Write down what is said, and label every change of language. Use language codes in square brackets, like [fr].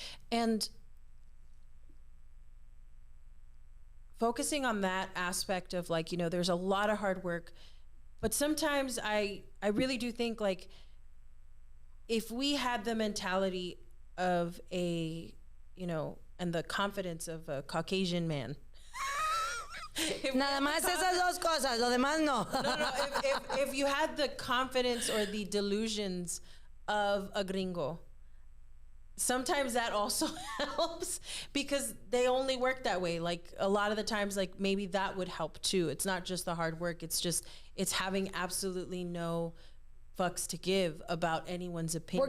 [en] And focusing on that aspect of like, you know, there's a lot of hard work, but sometimes I really do think like if we had the mentality of a, you know, and the confidence of a Caucasian man. [es] Nada más esas dos cosas, lo demás no. No. [en] If you had the confidence or the delusions of a gringo, sometimes that also helps because they only work that way. Like a lot of the times, like maybe that would help too. It's not just the hard work. It's having absolutely no fucks to give about anyone's opinion.